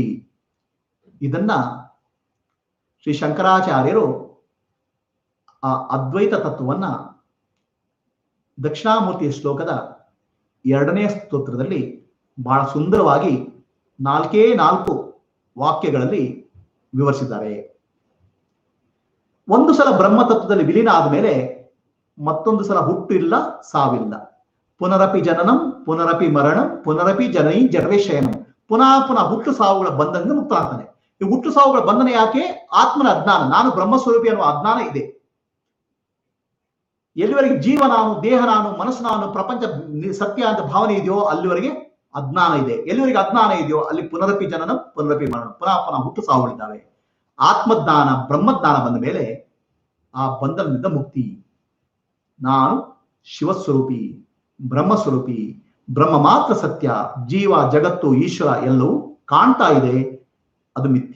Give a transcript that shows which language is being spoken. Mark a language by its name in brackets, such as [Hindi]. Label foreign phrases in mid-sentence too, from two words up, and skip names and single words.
[Kannada] ಇದನ್ನ ಶ್ರೀ ಶಂಕರಾಚಾರ್ಯರು ಆ ಅದ್ವೈತ ತತ್ವವನ್ನ ದಕ್ಷಿಣಾಮೂರ್ತಿಯ ಶ್ಲೋಕದ 2ನೇ ಸ್ತೋತ್ರದಲ್ಲಿ ಬಹಳ ಸುಂದರವಾಗಿ 4 ವಾಕ್ಯಗಳಲ್ಲಿ ವಿವರಿಸಿದ್ದಾರೆ. ಒಂದು ಸಲ ಬ್ರಹ್ಮ ತತ್ವದಲ್ಲಿ ವಿಲೀನ ಆದ್ಮೇಲೆ ಮತ್ತೊಂದು ಸಲ ಹುಟ್ಟು ಇಲ್ಲ, ಸಾವಿಲ್ಲ. [Sanskrit] ಪುನರಪಿ ಜನನಂ ಪುನರಪಿ ಮರಣಂ ಪುನರಪಿ ಜನೈ ಜಠರೇ ಶಯನಂ. [Kannada] ಪುನಃ ಹುಟ್ಟು ಸಾವುಗಳ ಬಂಧನದಿಂದ ಮುಕ್ತನಾಗ್ತಾನೆ. ಈ ಹುಟ್ಟು ಸಾವುಗಳ ಬಂಧನ ಯಾಕೆ? ಆತ್ಮನ ಅಜ್ಞಾನ, ನಾನು ಬ್ರಹ್ಮಸ್ವರೂಪಿ ಅನ್ನುವ ಅಜ್ಞಾನ ಇದೆ. ಎಲ್ಲಿವರೆಗೆ ಜೀವ ನಾನು, ದೇಹ ನಾನು, ಮನಸ್ಸು ನಾನು, ಪ್ರಪಂಚ ಸತ್ಯ ಅಂತ ಭಾವನೆ ಇದೆಯೋ ಅಲ್ಲಿವರೆಗೆ ಅಜ್ಞಾನ ಇದೆ. ಎಲ್ಲಿವರೆಗೆ ಅಜ್ಞಾನ ಇದೆಯೋ ಅಲ್ಲಿ [Sanskrit] ಪುನರಪಿ ಜನನಂ ಪುನರಪಿ ಮರಣಂ, [Kannada] ಪುನಃ ಹುಟ್ಟು ಸಾವುಗಳಿದ್ದಾವೆ. ಆತ್ಮಜ್ಞಾನ, ಬ್ರಹ್ಮಜ್ಞಾನ ಬಂದ ಮೇಲೆ ಆ ಬಂಧನದಿಂದ ಮುಕ್ತಿ. ನಾನು ಶಿವಸ್ವರೂಪಿ, ಬ್ರಹ್ಮಸ್ವರೂಪಿ, ಬ್ರಹ್ಮ ಮಾತ್ರ ಸತ್ಯ. ಜೀವ, ಜಗತ್ತು, ಈಶ್ವರ ಎಲ್ಲವೂ ಕಾಣ್ತಾ ಇದೆ, ಅದು ಮಿಥ್ಯ.